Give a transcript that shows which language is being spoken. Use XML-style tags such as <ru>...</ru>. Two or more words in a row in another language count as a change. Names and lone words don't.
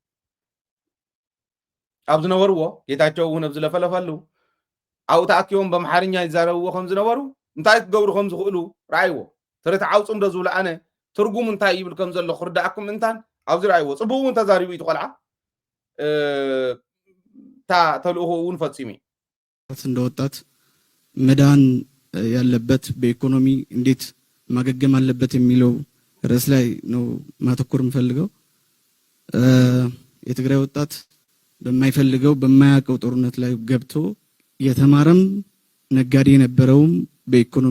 <ti>ኣብ ዝነበርዎ ጌታቸው እውን ኣብ ዝለፈለፈሉ ኣብኡ ተኣኪቦም በአምሐርኛ ይዛረብዎ ከም ዝነበሩ እንታይ ክገብሩ ከም ዝኽእሉ ረኣይዎ ትርትዓው ፅምዶ ዝብሉ ኣነ ትርጉም እንታይ ይብል ከም ዘሎ ክርዳእኩም እንታን ኣብዚ ረኣይዎ ፅቡቅ እውን ተዛሪቡ እዩ ቆልዓ ተልእኮ እውን ፈፂሙ</ti> <am>እንደ ወጣት መዳን ያለበት በኢኮኖሚ እንዴት ማገገም አለበት የሚለው ርዕስ ላይ ነው ማተኮር የምፈልገው። የትግራይ ወጣት በማይፈልገው በማያውቀው ጦርነት ላይ ገብቶ የተማረም ነጋዴ የነበረውም በኢኮኖሚ</am>